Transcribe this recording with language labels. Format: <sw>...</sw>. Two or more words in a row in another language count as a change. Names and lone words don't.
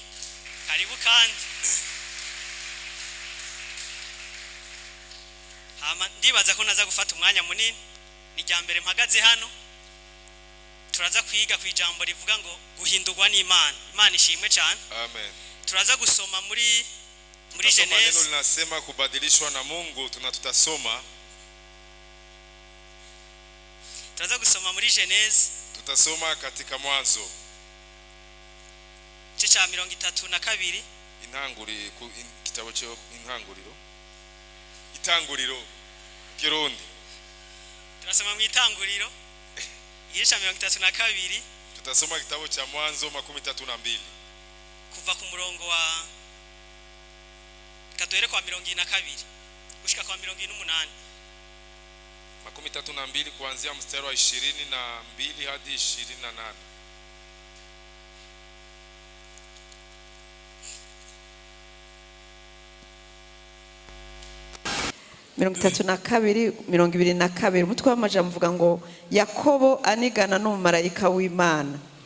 <rn>Karibu kandi ndibaza ko naza gufata umwanya munini ni ryambere mpagaze hano. Turaza kwiga ku ijambo rivuga ngo guhindurwa n'Imana. Imana ishimwe cyane. Amen. Turaza gusoma muri Genesis.</rn> <sw>Neno linasema kubadilishwa na Mungu. Tutasoma.</sw> <rn>Turaza gusoma muri Genesis.</rn> <sw>Tutasoma katika Mwanzo. Cha 32</sw> <rn>intanguriro kitabo cyo itanguriro Kirundi. Turasoma mu itanguriro igice 32.</rn> <sw>Tutasoma kitabo cha Mwanzo 32</sw> <rn>kuva ku murongo wa kaduhere kwa 22 gushika kwa 28.</rn> <sw>32 kuanzia mstari wa 22 hadi 28.</sw> <rn>Mirongo 32 umutwe w'amajambo uvuga ngo Yakobo anigana n'umumarayika w'Imana.</rn>